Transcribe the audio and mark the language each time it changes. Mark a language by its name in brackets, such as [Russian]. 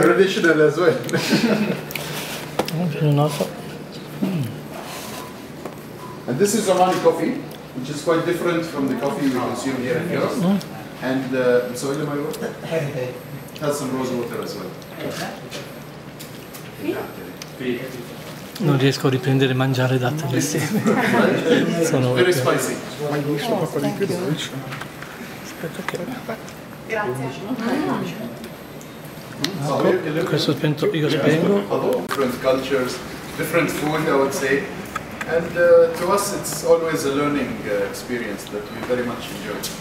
[English] traditional as well. And this is Omani coffee, which is quite different from the coffee we consume here in Europe. And so Heritage. has some rose water as well. [Italian] Non riesco a riprendere mangiare date insieme. Sono [English] Very spicy. [Italian] Aspetta che... Grazie. Questo spento, io spengo. [English] Different cultures, different food, I would say. And to us, it's always a learning experience that we very much enjoy.